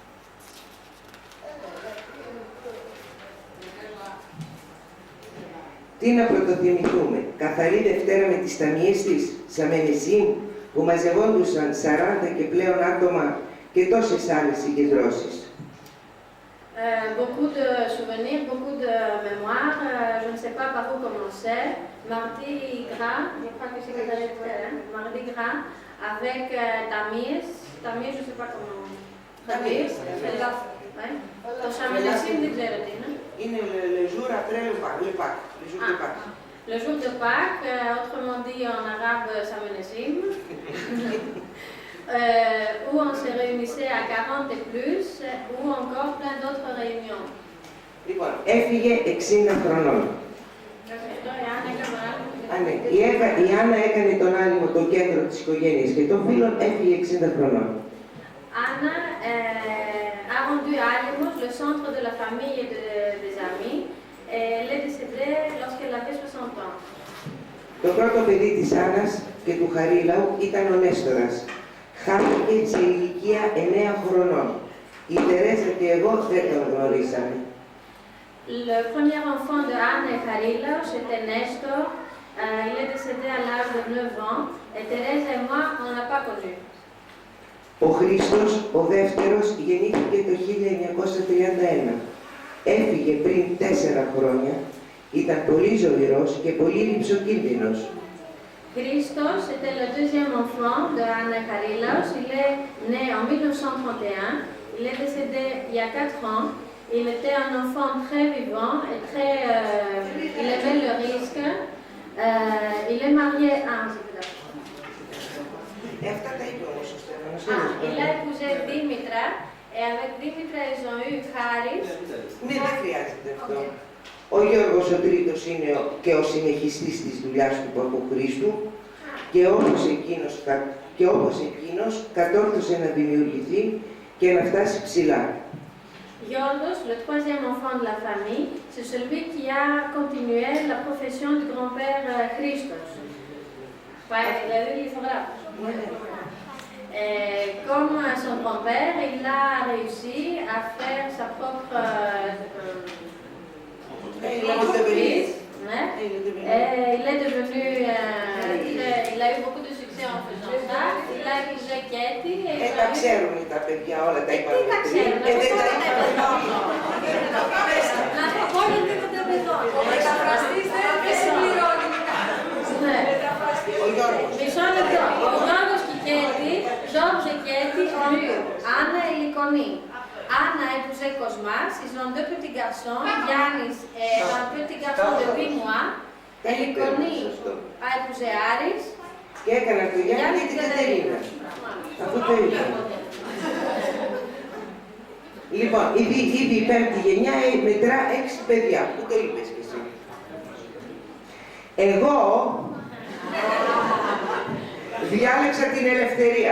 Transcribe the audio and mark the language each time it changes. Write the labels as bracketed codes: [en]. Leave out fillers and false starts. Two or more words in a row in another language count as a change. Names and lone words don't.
[el] Τι να πρωτοθυμηθούμε, καθαρή Δευτέρα με τις ταμιές της, Σαμενεσίμ, που μαζευόντουσαν 40 και πλέον άτομα και τόσες άλλες συγκεντρώσεις. [fr] Beaucoup de souvenirs, beaucoup de mémoires, je ne sais pas par où commencer. Mardi Gras, je crois que c'est Mardi Gras, avec Tamis, je ne sais pas comment traduire. [el] Το Σαμενεσίμ δεν ξέρω τι είναι. [fr] Είναι le jour après le Pâques, le jour de Pâques. Le jour de Pâques, autrement dit en arabe Samenesim, où on se réunissait à 40 et plus, ou encore plein d'autres réunions. [el] Λοιπόν, έφυγε 60 χρονών. Η Άννα έκανε τον Άλυμο το κέντρο της οικογένειας και των φίλων, έφυγε 60 χρονών. [fr] Anna a rendu Άλυμος le centre de la famille et des amis. Elle est décédée lorsqu'elle avait 60 ans. [el] Το πρώτο παιδί της Άννας και του Χαρίλαου ήταν ο Νέστορας. Χάθηκε σε ηλικία 9 χρονών. Η Τερέζα και εγώ δεν τον γνωρίσαμε. [fr] Le premier enfant de Anna et Harilaos était Nestor. Il est décédé à l'âge de 9 ans. Et Thérèse et moi, on ne l'a pas connu. [el] Ο Χρήστος, ο δεύτερος, γεννήθηκε το 1931. Έφυγε πριν 4 χρόνια. Ήταν πολύ ζωηρός και πολύ ρυψοκίνδυνος. [fr] Christos était le deuxième enfant de Anna et Harilaos. Il est né en 1931. Il est décédé il y a 4 ans. Il était un enfant très vivant et très... il aimait le risque. Il est marié à... [el] Αυτά τα είπε όμως ο Στέφανος. [fr] Il a épousé Δήμητρα. Et avec Δήμητρα, ils ont eu Χάρις. [el] Ναι, δεν χρειάζεται αυτό. Ο Γιώργος ο τρίτος είναι και ο συνεχιστής της δουλειάς του Παπαχρήστου και όπως εκείνος κατόρθωσε να δημιουργηθεί και να φτάσει ψηλά. Γιώργος, [fr] le troisième enfant de la famille, c'est celui qui a continué la profession du grand-père Christos. [el] Δηλαδή λιθογράφος. [fr] Comme son grand-père, il a réussi à faire sa propre entreprise. Il est devenu, il a eu beaucoup de succès en faisant ça. Il a épousé Katie. [el] Τα ξέρουν τα παιδιά όλα, τα είπαμε Τι τα ξέρουν, δεν τα να το πω γιατί δεν το παιδό. Ο μεταφραστής δεν συμπληρώνει. Ο Γιώργος. Μισό λεπτό. Ο Γιώργος και η Κέτη, [fr] Georges et Katie ont eu Anna et Lyconie. Anna a épousé Cosmas, ils ont 2 petits garçons, Yannis et un petit garçon de 8 mois. Et Lyconie a épousé Aris. [el] Και έκαναν το Γιάννη και την Κατερίνα. Αυτό το είπα. Λοιπόν, ήδη η πέμπτη γενιά μετρά 6 παιδιά. Πού το είπες και εσύ. Εγώ διάλεξα την ελευθερία.